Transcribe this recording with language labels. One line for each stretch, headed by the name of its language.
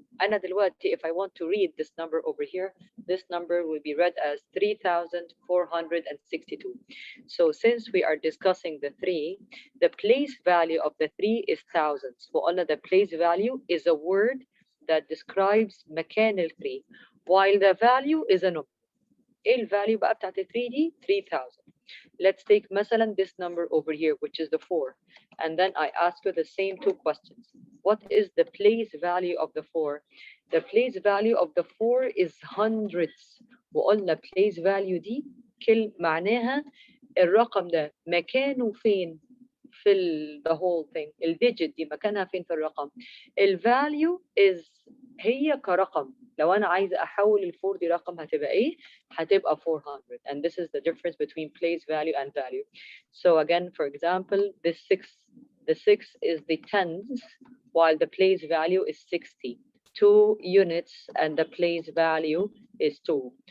Arabic: أنا دلوقتي
English: if I want to read this number over here, this number will be read as 3,462. So since we are discussing the 3, the place value of the 3 is thousands. وقلنا the place value is a word that describes مكان ال 3 while the value is a number.
Arabic: ايه الفاليو بقى بتاعت ال 3 دي؟ 3000.
English: Let's take مثلا this number over here which is the 4 and then I ask you the same two questions. What is the place value of the 4? The place value of the 4 is hundreds.
Arabic: وقلنا place value دي معناها الرقم ده مكانه فين في
English: the whole thing.
Arabic: الديجيت دي مكانها فين في الرقم. الفاليو is هي كرقم. لو أنا عايزة أحول الفور دي رقم هتبقى إيه؟ هتبقى 400.
English: And this is the difference between place value and value. So again, for example, the 6 is the tens, while the place value is 60. 2 units and the place value is 2.